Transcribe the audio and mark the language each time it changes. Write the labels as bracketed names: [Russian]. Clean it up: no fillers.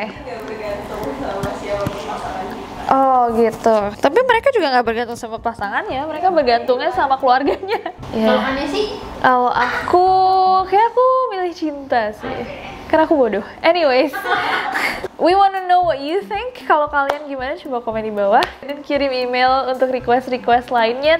[Indonesian] Nggak bergantung sama siapa pasangannya. Oh gitu. Tapi mereka juga nggak bergantung sama pasangannya, mereka bergantungnya sama keluarganya. Kalau aneh sih? Kalau aku, kayak aku milih cinta sih. Karena aku bodoh. [English] Anyways, we wanna know what you think. [Indonesian] Kalau kalian gimana, coba komen di bawah. Dan kirim email untuk request-request lainnya.